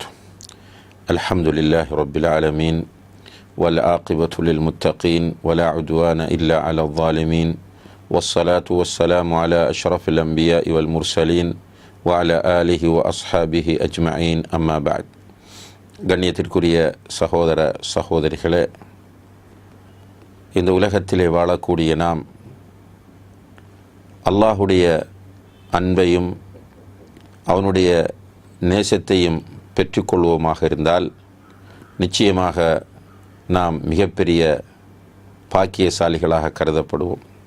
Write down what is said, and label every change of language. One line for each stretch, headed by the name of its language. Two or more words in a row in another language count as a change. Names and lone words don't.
Arabic: الحمد لله رب العالمين والعاقبة للمتقين ولا عدوان إلا على الظالمين والصلاة والسلام على أشرف الأنبياء والمرسلين وعلى آله وأصحابه أجمعين أما بعد.
Tamil: கண்ணியத்திற்குரிய சகோதர சகோதரிகளே, இந்த உலகத்திலே வாழக்கூடிய நாம் அல்லாஹுடைய அன்பையும் அவனுடைய நேசத்தையும் பெற்றுக்கொள்வோமாக இருந்தால் நிச்சயமாக நாம் மிகப்பெரிய பாக்கியசாலிகளாக கருதப்படுவோம்.